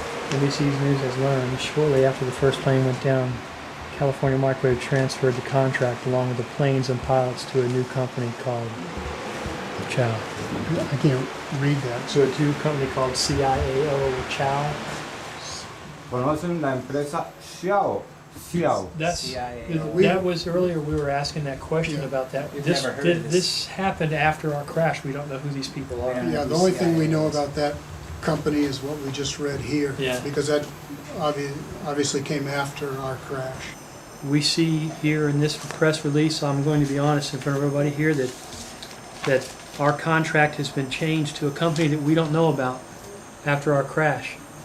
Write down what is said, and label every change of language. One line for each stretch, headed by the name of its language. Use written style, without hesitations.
English: NBC's News has learned shortly after the first plane went down, California Microwave transferred the contract along with the planes and pilots to a new company called Chow. I can't read that. So a new company called CIAO Chow.
Spanish: ¿Conocen la empresa Xiao?
English: Xiao. That was earlier. We were asking that question about that. This happened after our crash. We don't know who these people are. Yeah, the only thing we know about that company is what we just read here. Yeah. Because that obviously came after our crash. We see here in this press release, I'm going to be honest in front of everybody here, that our contract has been changed to a company that we don't know about after our crash.